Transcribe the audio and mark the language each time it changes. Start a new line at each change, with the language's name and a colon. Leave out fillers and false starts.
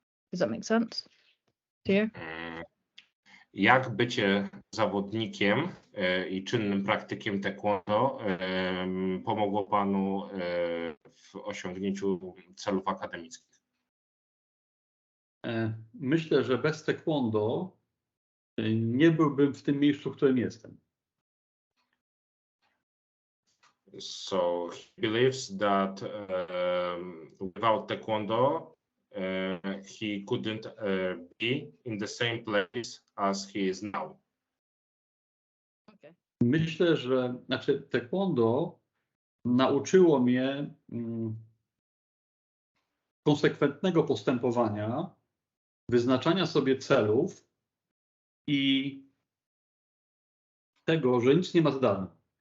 English: Does that make sense to you?
Polish: Jak bycie zawodnikiem i czynnym praktykiem Taekwondo pomogło panu w osiągnięciu celów akademickich? Myślę, że bez Taekwondo nie byłbym w tym miejscu, w którym jestem.
English: So he believes that without Taekwondo, he couldn't be in the same place as he is now. Okay.
Polish: Myślę, że Taekwondo nauczyło mnie konsekwentnego postępowania, wyznaczania sobie celów i tego, że nic nie ma za darmo.